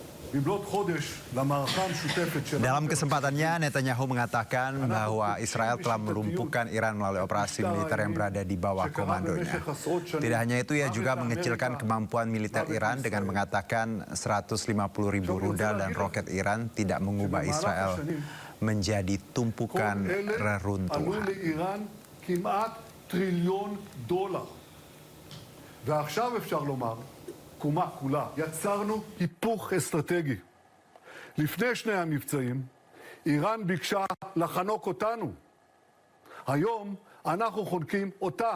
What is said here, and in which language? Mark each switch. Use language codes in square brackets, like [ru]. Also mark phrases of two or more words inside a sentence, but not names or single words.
[id] Dalam kesempatannya, Netanyahu mengatakan bahwa Israel telah melumpuhkan Iran melalui operasi militer yang berada di bawah komandonya. Tidak hanya itu, ia juga mengecilkan kemampuan militer Iran dengan mengatakan 150.000 rudal dan roket Iran tidak mengubah Israel menjadi tumpukan reruntuhan. [he] קומה כולה. יצרנו היפוך אסטרטגי. לפני שני המבצעים, איראן ביקשה לחנוק אותנו. היום אנחנו חונקים אותה.